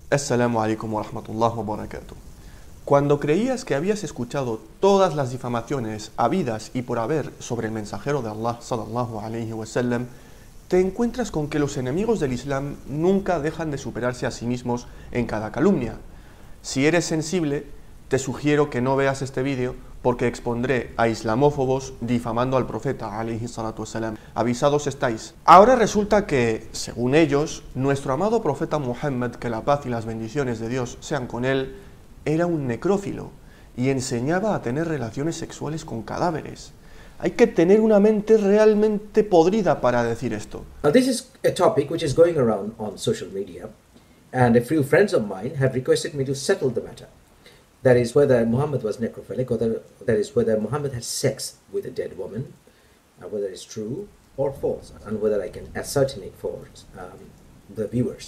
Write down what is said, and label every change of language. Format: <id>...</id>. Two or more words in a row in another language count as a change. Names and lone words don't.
<ar>السلام عليكم ورحمة الله وبركاته.</ar> <es>Cuando creías que habías escuchado todas las difamaciones habidas y por haber sobre el mensajero de Allah</es> <ar>صلى الله عليه وسلم,</ar> <es>te encuentras con que los enemigos del Islam nunca dejan de superarse a sí mismos en cada calumnia. Si eres sensible, te sugiero que no veas este vídeo porque expondré a islamófobos difamando al profeta</es> <ar>عليه الصلاة والسلام.</ar> <es>Avisados estáis. Ahora resulta que, según ellos, nuestro amado profeta Muhammad, que la paz y las bendiciones de Dios sean con él, era un necrófilo y enseñaba a tener relaciones sexuales con cadáveres. Hay que tener una mente realmente podrida para decir esto.</es> <en>Now this is a topic which is going around on social media, and a few friends of mine have requested me to settle the matter. That is whether Muhammad was necrophilic, or that is whether Muhammad had sex with a dead woman, whether it's true or false, and whether I can ascertain it for the viewers.</en>